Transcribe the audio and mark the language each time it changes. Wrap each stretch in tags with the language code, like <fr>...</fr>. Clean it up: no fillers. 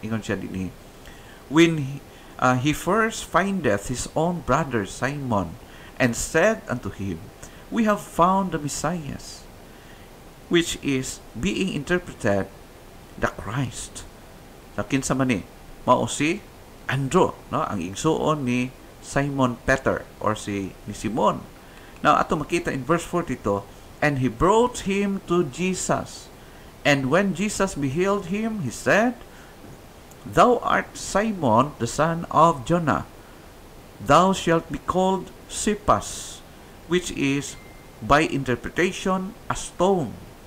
<ceb>Ingon siya dinhi,</ceb> <en>when he first findeth his own brother Simon and said unto him, we have found the Messiah, which is being interpreted the Christ.</en> <ceb>Sa kinsa man ni mao si Andrew, ang igsuon ni Simon Peter or ni Simon.</ceb> <en>Now</en> <ceb>ato makita</ceb> <en>in verse 42, and he brought him to Jesus, and when Jesus beheld him, he said, thou art Simon the son of Jonah, thou shalt be called Cephas, which is by interpretation a stone.</en>